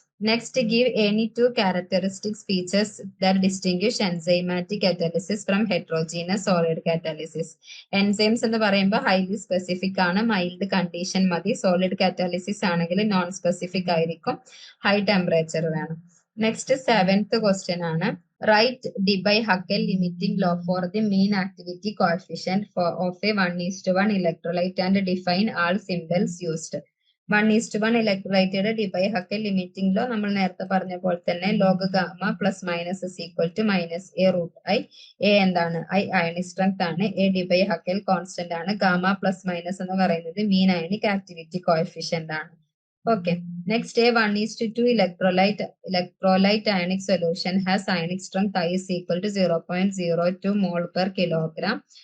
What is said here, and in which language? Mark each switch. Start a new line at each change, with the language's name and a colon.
English: Next, give any 2 characteristics features that distinguish enzymatic catalysis from heterogeneous solid catalysis.
Malayalam: Enzymes എന്ന് പറയുമ്പോൾ highly specific ആണ്, mild condition മതി. Solid catalysis ആണെങ്കിൽ non specific ആയിരിക്കും, high temperature വേണം.
English: Next 7th question ആണ്, right Debye-Huckel limiting law for the mean activity coefficient of a 1:1 electrolyte and define all symbols used.
Malayalam: 1:1 ഇലക്ട്രോലൈറ്റഡ് Debye-Huckel limiting law നമ്മൾ നേരത്തെ പറഞ്ഞ പോലെ തന്നെ
English: log gamma plus minus is equal to -A√I.
Malayalam: A എന്താണ്, I ionic strength ആണ്, A Debye-Huckel constant ആണ്, gamma plus minus എന്ന് പറയുന്നത് മീൻ അയണിക് ആക്ടിവിറ്റി കോഎഫിഷ്യന്റ് ആണ്.
English: Okay, next, a 1:2 electrolyte ionic solution has ionic strength I is equal to 0.02 mole per kilogram.